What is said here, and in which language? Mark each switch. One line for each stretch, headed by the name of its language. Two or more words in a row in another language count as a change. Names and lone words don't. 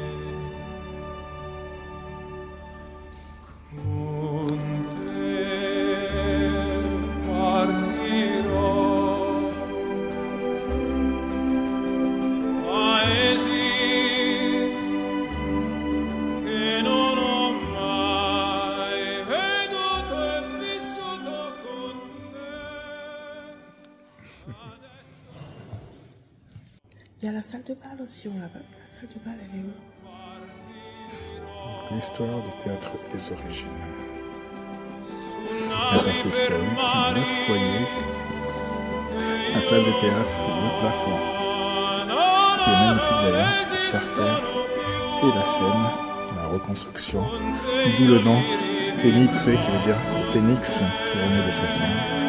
Italian: Con te partirò, paesi che non ho mai veduto e vissuto con te.
French: Il y a la salle de bal aussi, on l'a pas vu. La salle de bal, elle est où? L'histoire du théâtre et des origines. La base historique, le foyer, la salle de théâtre, le plafond, qui est magnifique d'ailleurs, par terre, et la scène, la reconstruction, d'où le nom Phénix, qui veut dire phénix qui renaît de ses cendres.